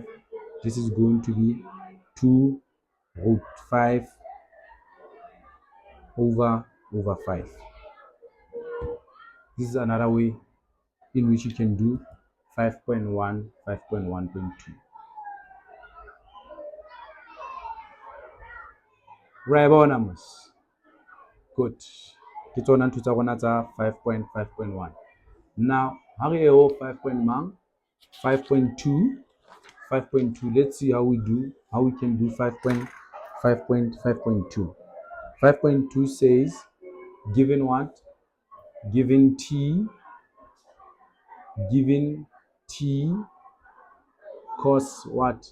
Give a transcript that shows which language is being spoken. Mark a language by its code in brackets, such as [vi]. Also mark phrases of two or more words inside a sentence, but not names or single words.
[en] This is going to be 2 root 5 over 5. This is another way in which you can do 5.1, 5.1.2. Right, numbers. Good. [st] Ke tsona ntho tsa rona tsa 5.5.1. [en] Now, how we have 5.2. 5.2. Let's see how we can do 5.5.2. 5.2 says, given what? Given t cos what?